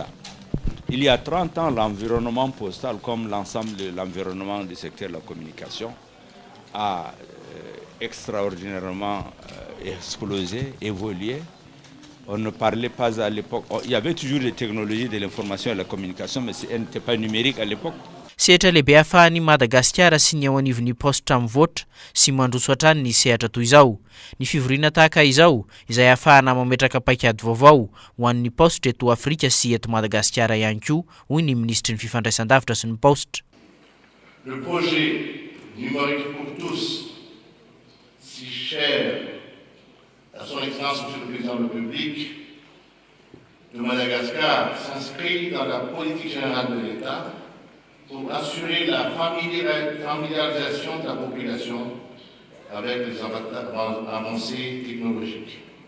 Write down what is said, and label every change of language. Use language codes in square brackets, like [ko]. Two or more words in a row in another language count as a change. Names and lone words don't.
[fr] Il y a 30 ans, l'environnement postal, comme l'ensemble de l'environnement du secteur de la communication, a extraordinairement explosé, évolué. On ne parlait pas à l'époque. Il y avait toujours des technologies de l'information et de la communication, mais elles n'étaient pas numériques à l'époque. [mg] Sehatra lehibe ahafahan'ny Madagasikara sy ny ao anivon'ny Paositra mivoatra sy mandroso hatrany ny sehatra toy izao. Ny fivoriana tahaka izao izay ahafahana mametraka paikady vaovao ho an'ny Paositra eto Afrika sy eto Madagasikara ihany koa, hoy ny ministry ny fifandraisan-davitra sy ny Paositra. [fr] Le projet numérique pour tous, si cher à son Excellence Monsieur le Président de la République de Madagascar, s'inscrit dans la politique générale de l'État pour assurer la familiarisation de la population avec les avancées technologiques.